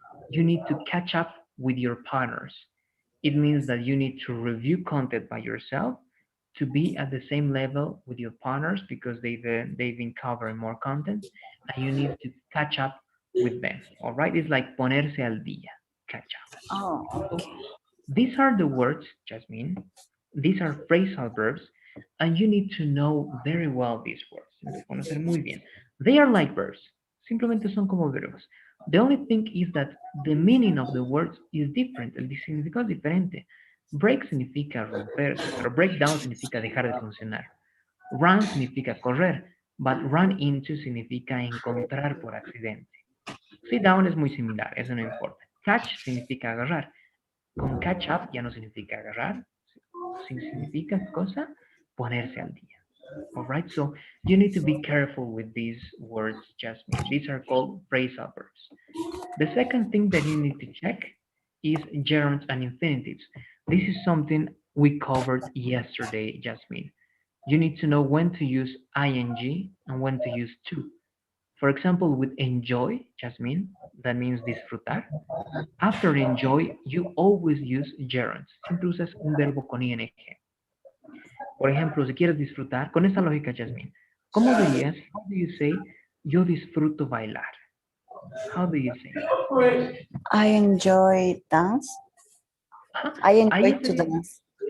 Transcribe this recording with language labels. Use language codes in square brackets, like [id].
[en] You need to catch up with your partners. It means that you need to review content by yourself to be at the same level with your partners because they've been covering more content, and you need to catch up with them. All right, it's like [es] ponerse al día, [en] catch up. Oh, So okay. these are the words, Jasmine. These are phrasal verbs, and you need to know very well these words. [es] Tienes que conocer muy bien. [en] They are like verbs. [es] Simplemente son como verbos. [en] The only thing is that the meaning of the words is different. [es] El significado es diferente. Break significa romperse, pero breakdown significa dejar de funcionar. Run significa correr, but run into significa encontrar por accidente. Sit down es muy similar, eso no importa. Catch significa agarrar. Con catch up ya no significa agarrar, significa cosa, ponerse al día. [en] All right, so you need to be careful with these words, Jasmine. These are called phrasal verbs. The second thing that you need to check is gerunds and infinitives. This is something we covered yesterday, Jasmine. You need to know when to use ing and when to use to. For example, with enjoy, Jasmine, that means disfrutar. After enjoy, you always use gerunds. [es] Siempre usas un verbo con ing. Por ejemplo, si quieres disfrutar, con esa lógica, Jasmine, ¿cómo dirías, [en] how do you say, [es] yo disfruto bailar? [en] How do you say that? I enjoy dance. [es] Ajá, [en] I [es] ahí [en] enjoy to [es] estaría, [en] dance.